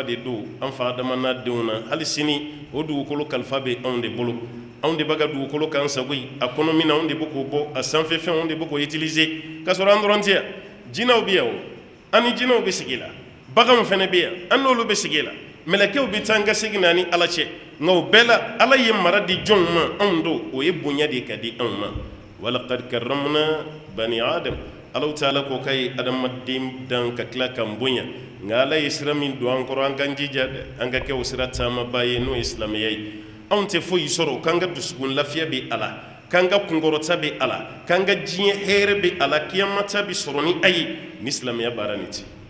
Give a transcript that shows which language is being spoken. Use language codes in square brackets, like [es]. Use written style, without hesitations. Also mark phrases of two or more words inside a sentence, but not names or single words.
[bm] de don an fa Adama n'a denw na hali sini o dugukolo kalifa bɛ anw de bolo anw de b'a ka dugukolo k'an sago ye a kɔnɔ min na anw de bɛ k'o bɔ a sanfɛfɛnw anw de bɛ k'o utiliser k'a sɔrɔ an dɔrɔn tɛ yan jinɛw bɛ yan o an ni jinɛw bɛ sigi la baganw fana bɛ yan an n'olu bɛ sigi la mɛlɛkɛw bɛ taa an ka segin na ni Ala cɛ nka o bɛɛ la Ala ye mara di jɔnw ma anw don o ye bonya de ka di anw ma [ar] walaqad karramna bani adam [bm] Alahu taala ko k'a ye adamaden dan ka tila k'an bonya nka Ala ye sira min don an kɔrɔ an k'an jija dɛ an ka kɛ o sira taamaba ye n'o ye silamɛya ye anw tɛ foyi sɔrɔ k'an ka dusukun lafiya bɛ a la k'an ka kunkɔrɔta bɛ a la k'an ka diɲɛ hɛrɛ bɛ a la kiyamata bɛ sɔrɔ ni a ye ni silamɛya baara nin tɛ